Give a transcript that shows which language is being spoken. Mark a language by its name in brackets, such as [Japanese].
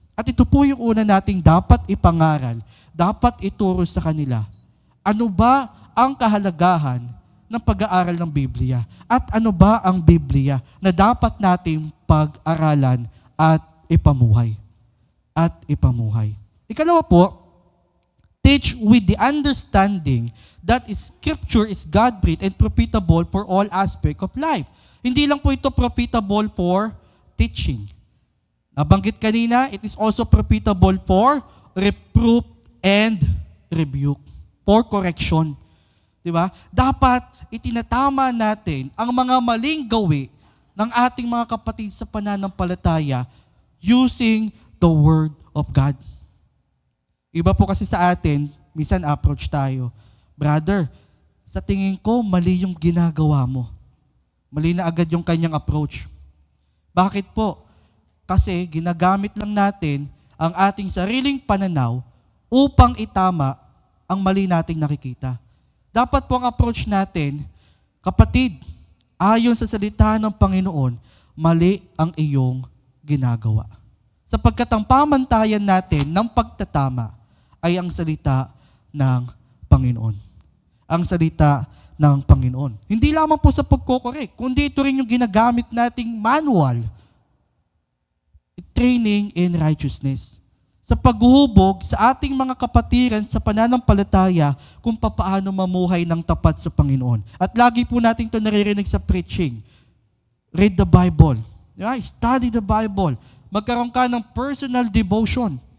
[Filipino] At ito po yung una nating dapat ipangaral, dapat ituro sa kanila. Ano ba ang kahalagahan ng pag-aaral ng Biblia? At ano ba ang Biblia na dapat nating pag-aralan at ipamuhay? At ipamuhay. Ikalawa po, [English] teach with the understanding that Scripture is God-breathed and profitable for all aspects of life. [Filipino] Hindi lang po ito [English] profitable for teaching. [Filipino] Nabanggit kanina, [English] it is also profitable for reproof and rebuke, for correction. [Filipino] Diba? Dapat itinatama natin ang mga maling gawi ng ating mga kapatid sa pananampalataya [English] using the Word of God. [Filipino] Iba po kasi sa atin, minsan approach tayo, brother, sa tingin ko, mali yung ginagawa mo. Mali na agad yung kanyang approach. Bakit po? Kasi ginagamit lang natin ang ating sariling pananaw upang itama ang mali nating nakikita. Dapat po ang approach natin, kapatid, ayon sa salita ng Panginoon, mali ang iyong ginagawa. Sapagkat ang pamantayan natin ng pagtatama ay ang salita ng Panginoon. Ang salita ng Panginoon. Hindi lamang po sa pagkokorek, kundi ito rin yung ginagamit nating manual. [English] Training in righteousness. [Filipino] Sa paghuhubog sa ating mga kapatiran sa pananampalataya kung paano mamuhay ng tapat sa Panginoon. At lagi po natin ito naririnig sa preaching. [English] Read the Bible. Study the Bible. [Filipino] Magkaroon ka ng personal devotion.